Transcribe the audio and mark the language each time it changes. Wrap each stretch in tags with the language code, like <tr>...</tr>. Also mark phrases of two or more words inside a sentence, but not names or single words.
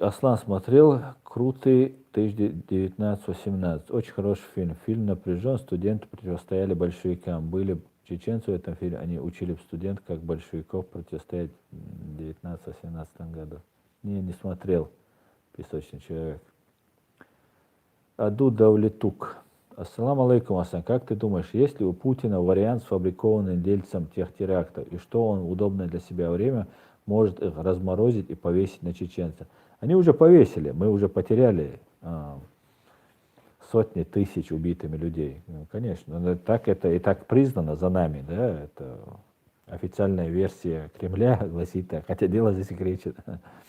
<ru>Аслан смотрел «Крутый 1918». Очень хороший фильм. Фильм напряжен, студенты противостояли большевикам. Были чеченцы в этом фильме, они учили студентов, как большевиков противостоять в 1918 году. Не смотрел «Песочный человек». Аду Давлетук.</ru> <ar>السلام عليكم,</ar> <ru>Асан. Как ты думаешь, есть ли у Путина вариант, сфабрикованный дельцем тех терактов, и что он в удобное для себя время может их разморозить и повесить на чеченцев? Они уже повесили, мы уже потеряли сотни тысяч убитыми людей. Ну, конечно, так это и так признано за нами, да, это официальная версия Кремля гласит так, хотя дело засекречено.</ru>